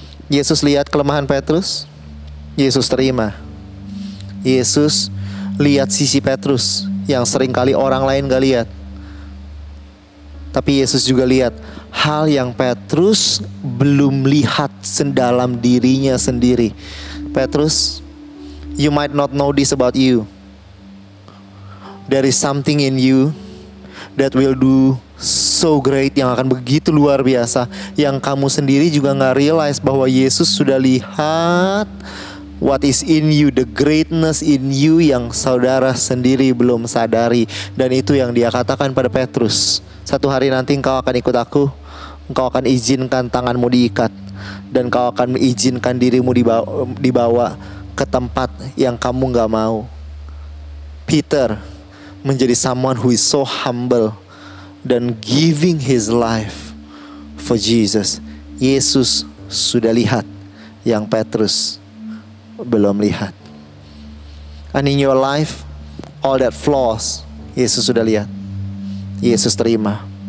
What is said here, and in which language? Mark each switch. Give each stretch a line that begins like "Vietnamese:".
Indonesian: Yesus lihat kelemahan Petrus, Yesus terima. Yesus lihat sisi Petrus yang seringkali orang lain gak lihat. Tapi Yesus juga lihat hal yang Petrus belum lihat dalam dirinya sendiri.
English: Petrus, you might not know this about you. There is something in you that will do so great,
Indonesian: yang akan begitu luar biasa, yang kamu sendiri juga gak
English: realize
Indonesian: bahwa Yesus sudah lihat
English: what is in you, the greatness in you
Indonesian: yang saudara sendiri belum sadari. Dan itu yang dia katakan pada Petrus, satu hari nanti engkau akan ikut aku, engkau akan izinkan tanganmu diikat, dan kau akan mengizinkan dirimu dibawa ke tempat yang kamu gak mau.
English: Peter menjadi someone who is so humble dan giving his life for Jesus.
Indonesian: Yesus sudah lihat yang Petrus belum lihat.
English: And in your life, all that flaws,
Indonesian: Yesus sudah lihat. Yesus terima.